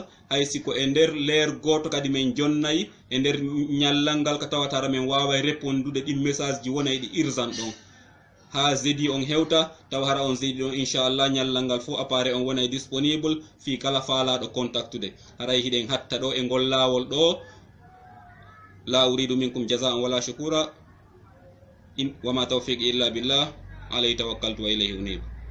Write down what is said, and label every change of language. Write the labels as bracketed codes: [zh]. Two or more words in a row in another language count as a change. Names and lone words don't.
[ff] hay siko e nder leer goto kadi men jonnayi e nder ñallal ngal ka tawatara men waway répondude ɗin message ji wonay ɗi urgent ɗon ha jeudi on hewta taw hara on jeudi on inchallah ñallal ngal fo appareil on wonay disponible fi kala faalaɗo contactude haray hiɗen hatta ɗo e ngol lawol ɗo [ar] لا أريد منكم جزاء ولا شكورا وما توفيق إلا بالله عليه توكلت وإليه أنيب.